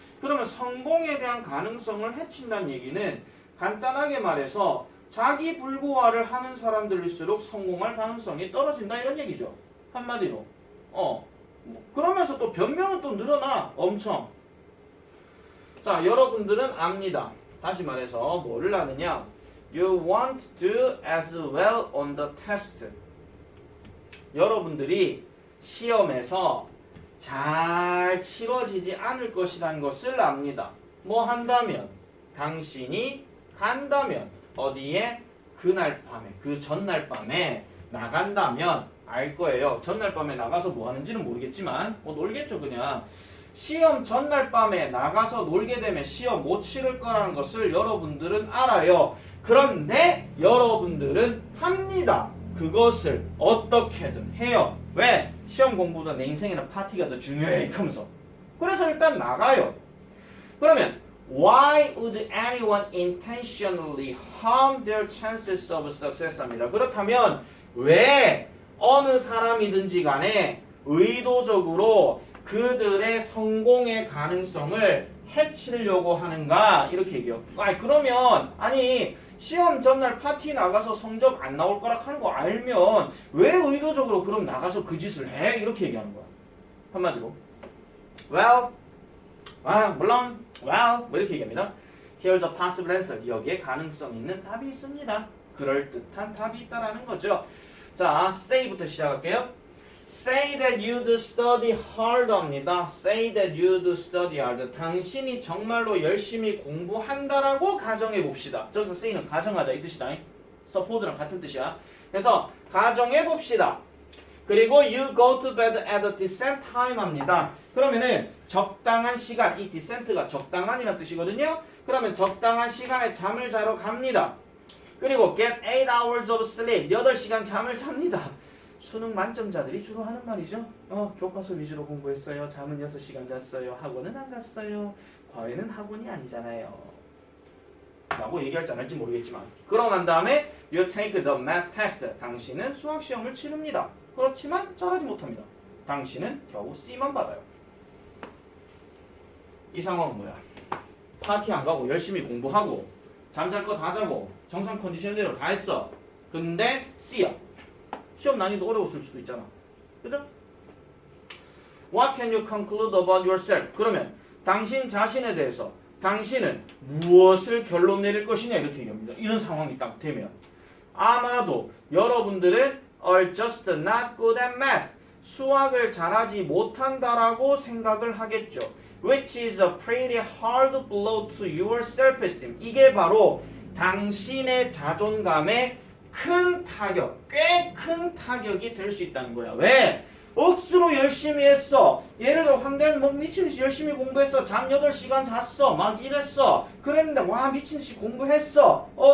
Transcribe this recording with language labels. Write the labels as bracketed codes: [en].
[ko] 그러면 성공에 대한 가능성을 해친다는 얘기는 간단하게 말해서 자기 불구화를 하는 사람들일수록 성공할 가능성이 떨어진다 이런 얘기죠. 한마디로. 그러면서 또 변명은 또 늘어나 엄청. 자, 여러분들은 압니다. 다시 말해서 뭐를 아느냐? [en] You won't do as well on the test. [ko] 여러분들이 시험에서 잘 치러지지 않을 것이라는 것을 압니다. 뭐 한다면? 당신이 간다면 어디에? 그날 밤에, 그 전날 밤에 나간다면 알 거예요. 전날 밤에 나가서 뭐 하는지는 모르겠지만 뭐 놀겠죠 그냥. 시험 전날 밤에 나가서 놀게 되면 시험 못 치를 거라는 것을 여러분들은 알아요. 그런데 여러분들은 합니다. 그것을 어떻게든 해요. 왜? 시험 공부보다 내 인생에는 파티가 더 중요해 하면서. 그래서 일단 나가요. [en] 그러면 Why would anyone intentionally harm their chances of success? [ko] 합니다. 그렇다면 왜 어느 사람이든지 간에 의도적으로 그들의 성공의 가능성을 해치려고 하는가? 이렇게 얘기해요. 그러면 시험 전날 파티 나가서 성적 안 나올 거라 하는 거 알면 왜 의도적으로 그럼 나가서 그 짓을 해? 이렇게 얘기하는 거야. 한마디로. Well, 물론, well, 뭐 이렇게 얘기합니다. [en] Here's a possible answer. [ko] 여기에 가능성 있는 답이 있습니다. 그럴듯한 답이 있다라는 거죠. 자, say부터 시작할게요. [en] Say that you'd study hard [ko] 합니다. [en] Say that you'd study hard. [ko] 당신이 정말로 열심히 공부한다라고 가정해 봅시다. 저기서 say는 가정하자 이 뜻이다. suppose랑 같은 뜻이야. 그래서 가정해 봅시다. [en] 그리고 you go to bed at a decent time [ko] 합니다. 그러면은 적당한 시간, 이 decent가 적당한이라는 뜻이거든요. 그러면 적당한 시간에 잠을 자러 갑니다. 그리고 [en] get 8 hours of sleep, [ko] 8시간 잠을 잡니다. 수능 만점자들이 주로 하는 말이죠. 교과서 위주로 공부했어요. 잠은 6시간 잤어요. 학원은 안 갔어요. 과외는 학원이 아니잖아요. 라고 얘기할지 안 할지 모르겠지만. 그러고 난 다음에 [en] you take the math test. [ko] 당신은 수학 시험을 치릅니다. 그렇지만 잘하지 못합니다. 당신은 겨우 C만 받아요. 이 상황은 뭐야? 파티 안 가고 열심히 공부하고 잠잘 거 다 자고 정상 컨디션대로 다 했어. 근데 C야. 시험 난이도 어려웠을 수도 있잖아. 그죠? [en] What can you conclude about yourself? [ko] 그러면 당신 자신에 대해서 당신은 무엇을 결론 내릴 것이냐 이렇게 얘기합니다. 이런 상황이 딱 되면 아마도 여러분들은 [en] are just not good at math. [ko] 수학을 잘하지 못한다라고 생각을 하겠죠. [en] Which is a pretty hard blow to your self-esteem. [ko] 이게 바로 당신의 자존감에 큰 타격, 꽤 큰 타격이 될 수 있다는 거야. 왜? 억수로 열심히 했어. 예를 들어 황대는 뭐 미친듯이 열심히 공부했어. 잠 8시간 잤어. 막 이랬어. 그랬는데 와 미친듯이 공부했어.